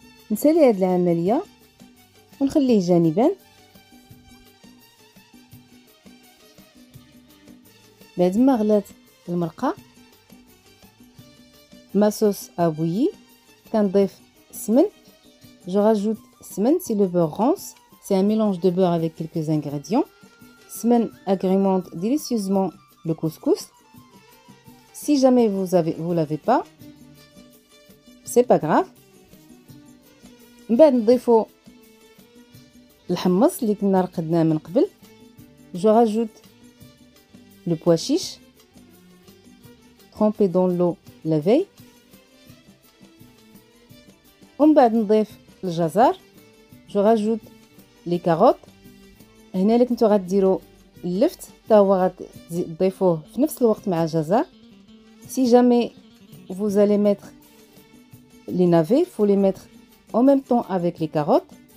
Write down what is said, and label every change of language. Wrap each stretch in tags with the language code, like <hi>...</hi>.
<ar>نسالي هاد العملية ونخليه جانبا. بعد ما غلات المرقة ما</ar> <fr>sauce a bouilli</fr> <ar>كنضيف السمن.</ar> <fr>Je rajoute semen, c'est le beurre rance. C'est un mélange de beurre avec quelques ingrédients. Semen agrémente délicieusement le couscous. Si jamais vous l'avez pas, c'est pas grave.</fr> <ar>من بعد نضيفو الحمص اللي كنا رقدناه من قبل.</ar> <fr>Je rajoute le pois chiche trempé dans l'eau la veille.</fr> <ar>ومن بعد نضيف الجزر.</ar> <fr>Je rajoute les carottes.</fr> <ar>هنا اللي كنتو غديروا اللفت حتى هو غتضيفوه في نفس الوقت مع الجزر.</ar> <fr>Si jamais vous allez mettre les navets, faut les mettre en même temps avec les carottes.</fr>